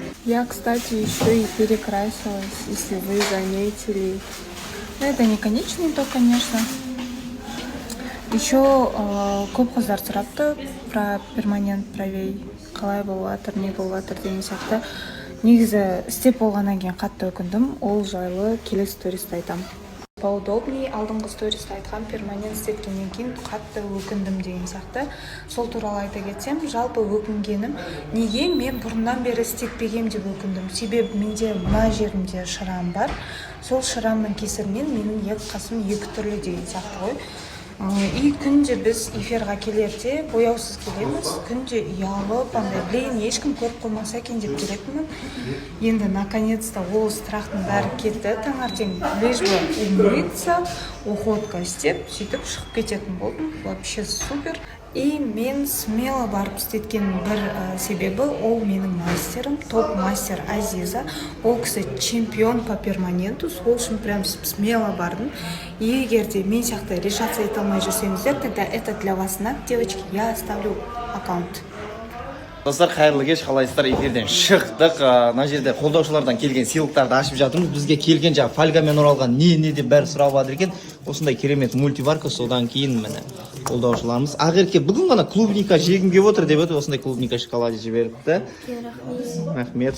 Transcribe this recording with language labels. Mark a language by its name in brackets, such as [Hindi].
[Russian] Я, кстати, еще и перекрасилась, если вы заметили. Это не конечный итог, конечно. [Kazakh] Еще көп қыздар сұрапты [Russian] про перманент [Kazakh] правей. Қалай болып жатыр, не болып жатыр деген сияқты. Негізі істеп болғаннан кейін қатты өкіндім. Ол жайлы келесі сториста айтам. Поудобней, алдыңғы сториста айтқан перманент істеткеннен кейін қатты өкіндім деген сияқты. Сол туралы айта кетсем, жалпы өкінгенім неге мен бұрыннан бері істетпегем деп өкіндім. Себебі менде мына жерімде шырам бар. Сол шырамның кесірінен менің екі қасым екі түрлі деген сияқты ғой. И күнде біз эфирға келерде бояусыз келеміз, күнде ұялып, блин, ешкім көріп қоймаса екен деп келетінмін. Енді наконец-то ол страхтың бәрі кетті, таңертең [Russian] лишь бы умыться, [Kazakh] уходка істеп, сөйтіп шығып кететін болдым. [Russian] Вообще супер. [Kazakh] И мен смело барып істеткен бір себебі ол менің мастерім, топ мастер Азиза. Ол кісі [Russian] чемпион по перманенту, [Kazakh] сол үшін прям смело бардым. И егер де мен сияқты решаться ете алмай жүрсеңіздер, [Russian] тогда это для вас знак, девочки, я оставлю аккаунт. [Kazakh] Достар, қайырлы кеш, қалайсыздар? Эфирден шықтық. Мына жерде қолдаушылардан келген сыйлықтарды ашып жатырмыз. Бізге келген жаңа фольгамен оралған не деп бәрі сұрап жатыр екен. Осындай керемет мультиварка, содан кейін міне қолдаушыларымыз Ақерке бүгін ғана клубника жегім келіп отыр деп еді, осындай клубника шоколад жіберіпті. Рахмет.